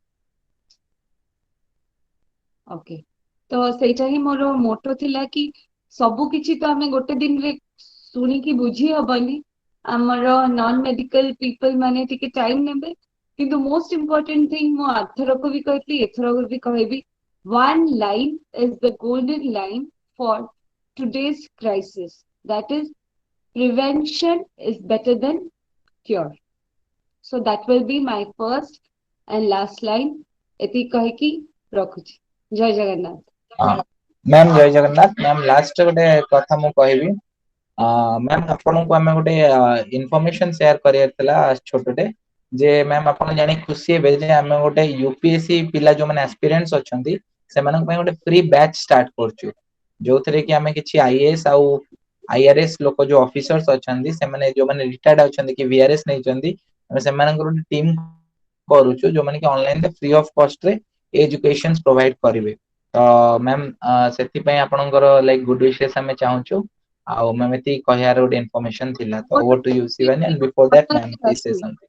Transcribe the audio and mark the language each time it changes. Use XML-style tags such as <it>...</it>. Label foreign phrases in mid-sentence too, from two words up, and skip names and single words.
<or>ଓକେ ତ ସେଇଟା ହିଁ ମୋର ମୋଟୋ ଥିଲା କି ସବୁ କିଛି ତ ଆମେ ଗୋଟେ ଦିନରେ ଶୁଣିକି ବୁଝି ହବନି ଆମର</or> <en>non medical people</en> <or>ମାନେ ଟିକେ ଟାଇମ ନେବେ କିନ୍ତୁ</or> <en>most important thing</en> <or>ମୁଁ ଆରଥରକୁ ବି କହିଥିଲି ଏଥରକୁ ବି କହିବି</or> <en>one line is the golden line for today's crisis that is prevention is better than cure so that will be my first and last line</en> <or>ଏତିକି କହିକି ରଖୁଛି ଜୟ ଜଗନ୍ନାଥ। ମ୍ୟାମ୍ ଜୟ ଜଗନ୍ନାଥ। ମ୍ୟାମ୍ ଲାଷ୍ଟ ଗୋଟେ କଥା ମୁଁ କହିବି ମ୍ୟାମ୍ ଆପଣଙ୍କୁ ଆମେ ଗୋଟେ</or> <en>information share</en> <or>କରିବାର ଥିଲା ଛୋଟଟେ ଯେ ମ୍ୟାମ୍ ଆପଣ ଜାଣି ଖୁସି ହେବେ ଯେ ଆମେ ଗୋଟେ ୟୁପିଏସସି ପିଲା ଯୋଉମାନେ ଆସ୍ପିରାଣ୍ଟସ୍ ଅଛନ୍ତି ସେମାନଙ୍କ ପାଇଁ ଗୋଟେ</or> <en>free batch start</en> <or>କରୁଛୁ ଯୋଉଥିରେ କି ଆମେ କିଛି ଆଇଏଏସ୍ ଆଉ ଆଇଆରଏସ୍ ଲୋକ ଯୋଉ ଅଫିସର୍ସ ଅଛନ୍ତି ସେମାନେ ଯୋଉମାନେ ରିଟାୟାର୍ଡ ଅଛନ୍ତି କି ଭିଆରଏସ୍ ନେଇଛନ୍ତି ଆମେ ସେମାନଙ୍କର ଗୋଟେ ଟିମ୍ କରୁଛୁ ଯୋଉମାନେ କି</or> <en>onlineରେ free of costରେ education provide</en> <or>କରିବେ ତ ମ୍ୟାମ୍ ସେଥିପାଇଁ ଆପଣଙ୍କର</or> <en>like good wishes</en> <or>ଆମେ ଚାହୁଁଛୁ ଆଉ ମ୍ୟାମ୍ ଏତିକି କହିବାର ଗୋଟେ ଇନଫର୍ମେସନ ଥିଲା ତ</or> <en>over to you Shivani and before that ma'am please say something.</en>